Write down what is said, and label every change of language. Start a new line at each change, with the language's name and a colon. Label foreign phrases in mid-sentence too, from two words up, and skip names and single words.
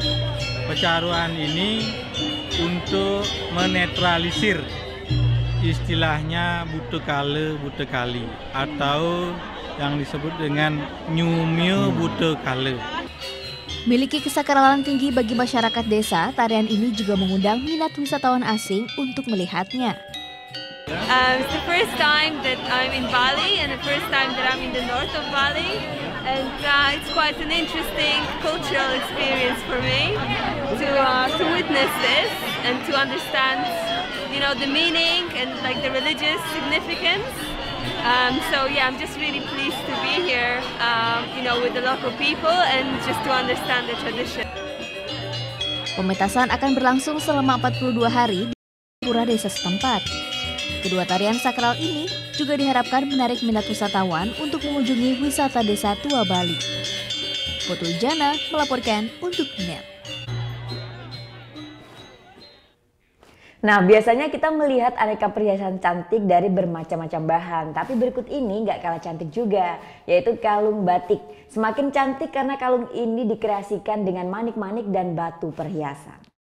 Indonesian: Pecaruan ini untuk menetralisir istilahnya buta kali atau yang disebut dengan nyumio buta kala. Miliki kesakralan tinggi bagi masyarakat desa, tarian ini juga mengundang minat wisatawan asing untuk melihatnya.
English: It's the first time that I'm in Bali and the first time that I'm in the north of Bali, and it's quite an interesting cultural experience for me to witness this and to understand, the meaning and like the religious significance. So yeah, I'm just really pleased to be here, with the local people and just to understand the tradition.
Indonesian: Pementasan akan berlangsung selama 42 hari di pura desa setempat. Kedua tarian sakral ini juga diharapkan menarik minat wisatawan untuk mengunjungi wisata desa tua Bali. Putu Jana melaporkan untuk Net. Nah, biasanya kita melihat aneka perhiasan cantik dari bermacam-macam bahan. Tapi berikut ini nggak kalah cantik juga, yaitu kalung batik. Semakin cantik karena kalung ini dikreasikan dengan manik-manik dan batu perhiasan.